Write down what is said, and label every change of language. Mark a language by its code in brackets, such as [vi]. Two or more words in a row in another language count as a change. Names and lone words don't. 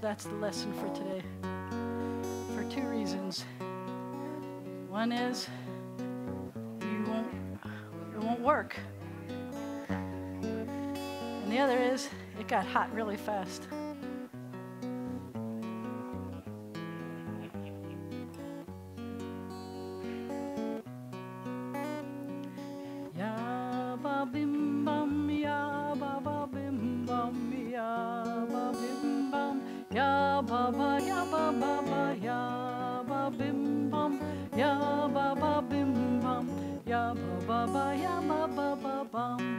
[en] That's the lesson for today. For 2 reasons. One is it won't work. And the other is it got hot really fast. Ya ba bim bam, ya ba ba bim bam, ya ba bim bam, ya ba ba, ya ba ba ba, ya ba bim bam, ya ba ba bim bam, ya ba ba ba, ya ba ba ba bam.